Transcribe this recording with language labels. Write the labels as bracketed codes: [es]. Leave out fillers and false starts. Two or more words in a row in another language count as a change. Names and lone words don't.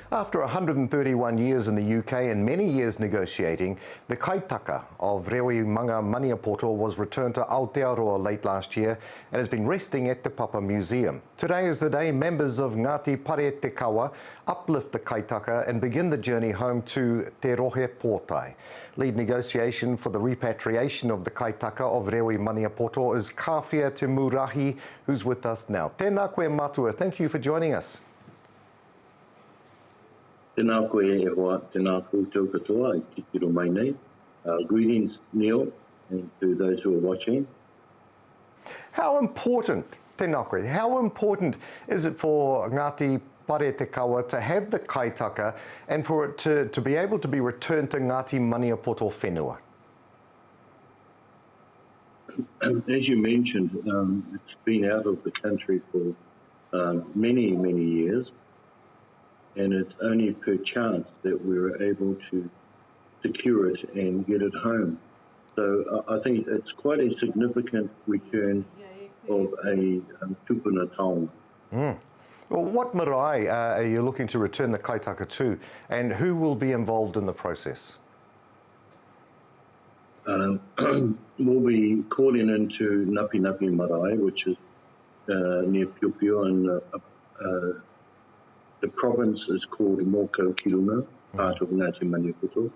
[en] After 131 years in the UK and many years negotiating, the Kaitaka of Rewi Manga Maniapoto was returned to Aotearoa late last year and has been resting at the Papa Museum. Today is the day members of Ngāti Paretekawa uplift the Kaitaka and begin the journey home to Te Rohe Pōtae. Lead negotiation for the repatriation of the Kaitaka of Rewi Maniapoto is Kawhia Te Murahi, who's with us now. [mi] Tēnā koe matua, [en] thank you for joining us. [mi] Tēnā koe e hoa, tēnā koutou katoa, I ki tiro mai nei. [en] Greetings, Neil, and to those who are watching. How important, [mi] tēnā koe, [en] how important is it for Ngāti Paretekawa to have the Kaitaka and for it to be able to be returned to Ngāti Maniapoto whenua? As you mentioned, it's been out of the country for many, many years. And it's only per chance that we were able to secure it and get it home. So I think it's quite a significant return of a [mi] tupuna taonga. [en] Well, what marae are you looking to return the Kaitaka to, and who will be involved in the process? We'll be calling into Napi Napi marae, which is near Piopio, and the province is called Moko Kirunga, part of Ngāti Maniapoto.